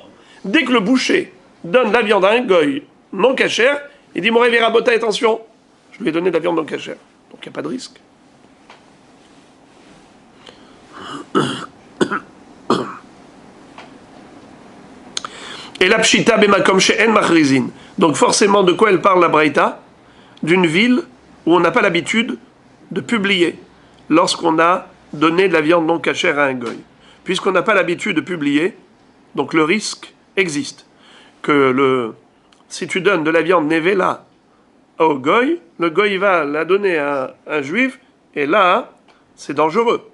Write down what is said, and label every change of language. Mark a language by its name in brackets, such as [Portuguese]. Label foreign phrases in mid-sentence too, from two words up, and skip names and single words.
[French] Dès que le boucher donne de la viande à un goy non cachère, il dit [Hebrew] מורי ורבותי, [French] attention, je lui ai donné de la viande non cachère. Donc il n'y a pas de risque. [Hebrew] אלא פשיטא במקום שאין מכריזין. [French] Donc forcément, de quoi elle parle la Braïta? D'une ville où on n'a pas l'habitude de publier lorsqu'on a donné de la viande non cachère à un goy. Puisqu'on n'a pas l'habitude de publier, donc le risque existe si tu donnes de la viande nevela au goy, le goy il va la donner à un juif, et là, c'est dangereux.